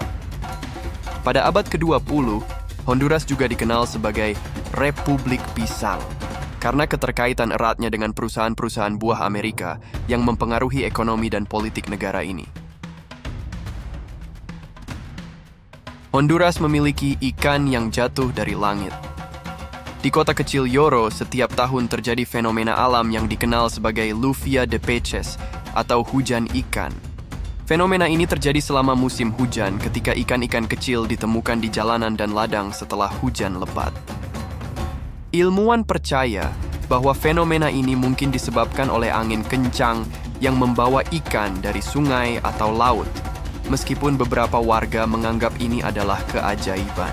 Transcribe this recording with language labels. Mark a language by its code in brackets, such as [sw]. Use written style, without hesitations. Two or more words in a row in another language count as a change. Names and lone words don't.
[id] Pada abad ke-20, Honduras juga dikenal sebagai Republik Pisang, karena keterkaitan eratnya dengan perusahaan-perusahaan buah Amerika yang mempengaruhi ekonomi dan politik negara ini. Honduras memiliki ikan yang jatuh dari langit. Di kota kecil Yoro, setiap tahun terjadi fenomena alam yang dikenal sebagai [es] lluvia de peces [id] atau hujan ikan. Fenomena ini terjadi selama musim hujan ketika ikan-ikan kecil ditemukan di jalanan dan ladang setelah hujan lebat. Ilmuwan percaya bahwa fenomena ini mungkin disebabkan oleh angin kencang yang membawa ikan dari sungai atau laut, meskipun beberapa warga menganggap ini adalah keajaiban.